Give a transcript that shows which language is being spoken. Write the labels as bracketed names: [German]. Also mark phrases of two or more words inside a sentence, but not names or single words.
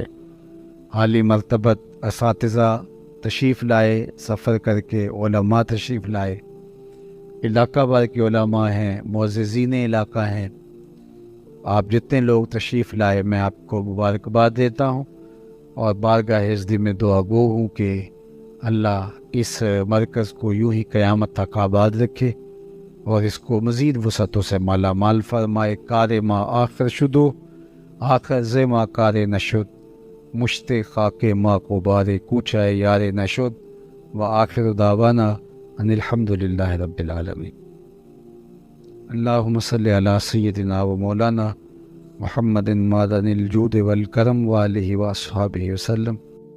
[Urdu] عالی مرتبت اساتذہ تشریف لائے، سفر کر کے علماء تشریف لائے، علاقہ بھر کے علماء ہیں، معززین علاقہ ہیں، آپ جتنے لوگ تشریف لائے میں آپ کو مبارکباد دیتا ہوں، اور بارگاہ عزت میں دعا گو ہوں کہ اللہ اس مرکز کو یوں ہی قیامت تک آباد رکھے، اور اس کو مزید وسعتوں سے مالا مال فرمائے۔ [Persian] کار ما آخر شدو، آخر ز ما کار نشد، مشت خاک ما کو بارے کوچائے یار نشد، [Arabic] و آخر دعوانا ان الحمد للہ رب العالمین۔ اللہم صلی علی سیدنا و مولانا محمد معدن الجود والکرم و آلہ و اصحابہ وسلم۔